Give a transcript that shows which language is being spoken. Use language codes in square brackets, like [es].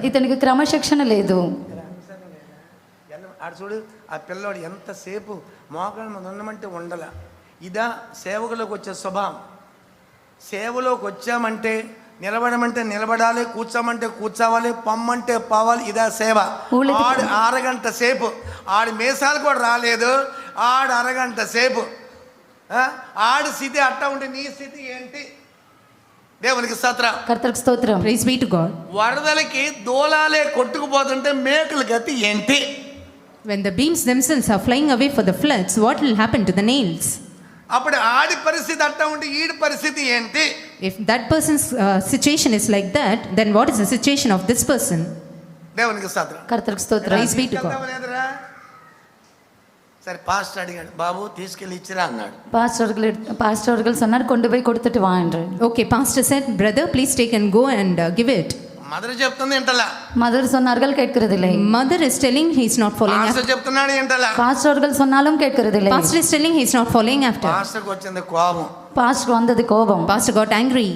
[te] ఇతనికి క్రమశిక్షణ లేదు. ఆడు చూడు, ఆ పిల్లోడు ఎంతసేపు మోకాళ్ళ మీద ఉండమంటే ఉండల. ఇదా సేవకులోకి వచ్చే స్వభావం. సేవలోకి వచ్చామంటే నిలబడమంటే నిలబడాలి, కూర్చోమంటే కూర్చోవాలి, పొమ్మంటే పోవాలి. ఇదా సేవ. ఆడు అరగంట సేపు ఆడి మీసాలు కూడా రాలేదు, ఆడు అరగంట సేపు. ఆడి స్థితి అట్టా ఉంటే నీ స్థితి ఏంటి? దేవునికి స్తోత్రం. కర్తరికి స్తోత్రం. [en] Praise be to God. [te] వరదలకి దూలాలే కొట్టుకుపోతుంటే మేకుల గతి ఏంటి? [en] When the beams themselves are flying away for the floods, what will happen to the nails? [te] అప్పుడు ఆడి పరిస్థితి అట్టా ఉంటే ఈడి పరిస్థితి ఏంటి? [en] If that person's situation is like that, then what is the situation of this person? [te] దేవునికి స్తోత్రం. కర్తరికి స్తోత్రం. [en] Praise be to God. [te] సరే పాస్టర్ అడిగాడు, బాబు తీసుకెళ్ళి ఇచ్చిరా అన్నాడు. [ta] பாஸ்டர்கள் சொன்னார் கொண்டு போய் கொடுத்துட்டு வா என்று. [en] Okay, pastor said, brother, please take and go and give it. [te] Mother చెప్తుంది ఏంటలా? [ta] மதர் சொன்னார்கள் கேட்கிறதில்லை. [en] Mother is telling he is not following after. [te] Pastor చెప్తున్నాడు ఏంటలా? [ta] பாஸ்டர்கள் சொன்னாலும் கேட்கிறதில்லை. [en] Pastor is telling he is not following after. [te] పాస్టర్కి వచ్చింది కోపం. [ta] பாஸ்டர் வந்தது கோபம். [en] Pastor got angry.